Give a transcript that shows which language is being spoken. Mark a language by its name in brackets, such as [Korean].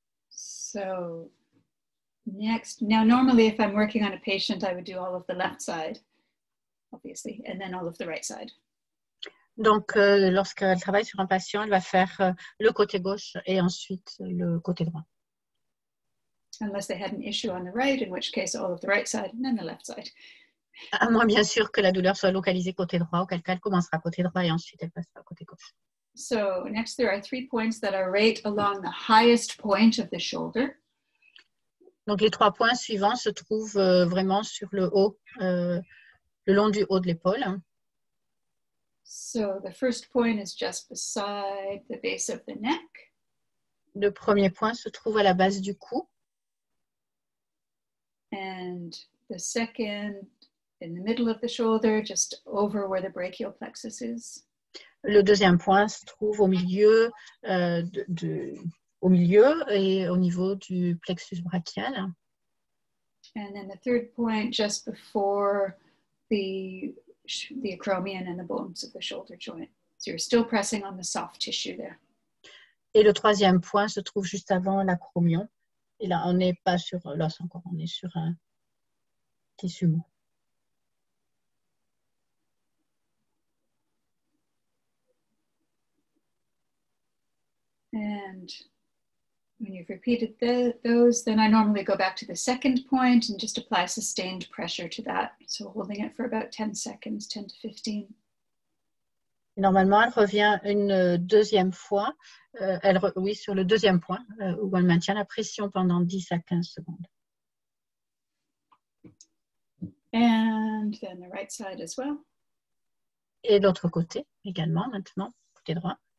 [English] So next, now normally if I'm working on a patient, I would do all of the left side, obviously, and then all of the right side. [French] Donc, lorsqu'elle travaille sur un patient, elle va faire le côté gauche et ensuite le côté droit. [English] Unless they had an issue on the right, in which case all of the right side and then the left side. [French] À moins bien sûr que la douleur soit localisée côté droit, auquel cas elle commencera côté droit et ensuite elle passera côté gauche. [English] So next there are 3 points that are right along the highest point of the shoulder. [French] Donc les 3 points suivants se trouvent vraiment sur le haut, le long du haut de l'épaule. [English] So the first point is just beside the base of the neck. [French] Le premier point se trouve à la base du cou. [English] And the second in the middle of the shoulder, just over where the brachial plexus is. [French] Le deuxième point se trouve au milieu, au milieu et au niveau du plexus brachial. [English] And then the third point just before the acromion and the bones of the shoulder joint. So you're still pressing on the soft tissue there. [French] Et le troisième point se trouve juste avant l'acromion. Et là, on n'est pas sur l'os encore, on est sur un tissu mou. [English] And when you've repeated those, then I normally go back to the second point and just apply sustained pressure to that. So holding it for about 10 seconds, 10 to 15. [French] Normalement, elle revient une deuxième fois, oui, sur le deuxième point, où elle maintient la pression pendant 10 à 15 secondes. [English] And then the right side as well. [French] Et l'autre côté également, maintenant, côté droit.